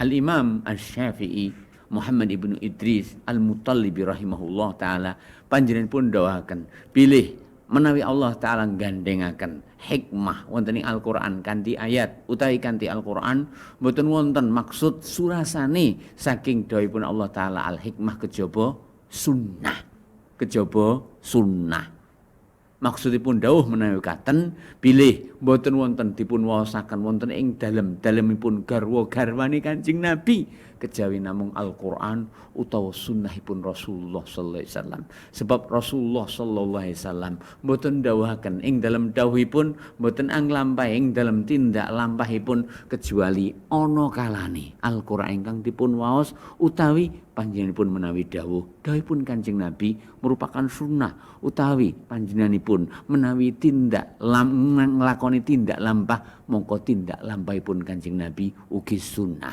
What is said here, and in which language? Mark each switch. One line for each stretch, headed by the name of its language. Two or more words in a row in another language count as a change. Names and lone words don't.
Javanese: Al-Imam Asy-Syafi'i Muhammad ibnu Idris Al-Muttalibi
Arabic: رحمه الله تعالى
Javanese: panjenenganipun dawuhaken pilih menawi Allah taala gandhengaken hikmah wonten ing Al-Qur'an kanthi ayat utawi kanthi Al-Qur'an mboten wonten maksud surasane saking dawuhipun Allah taala al-hikmah kejaba sunnah. Maksudipun dawuh menawi katen bilih mboten wonten dipun waosaken wonten ing dalemipun garwa-garwane Kanjeng Nabi kejawi namung Al-Qur'an utawa sunnahipun Rasulullah
Arabic: صلى الله عليه وسلم.
Javanese: Sebab Rasulullah
Arabic: صلى الله عليه وسلم
Javanese: mboten dawuhaken ing dalem dawuhipun mboten anglampahi ing dalem tindak lampahipun kecuali ana kalane Al-Qur'an ingkang dipun waos utawi panjenenganipun menawi dawuhipun Kanjeng Nabi merupakan sunnah utawi panjenenganipun menawi tindak nglakoni tindak lampah mongko tindak lampahipun Kanjeng Nabi ugi sunnah.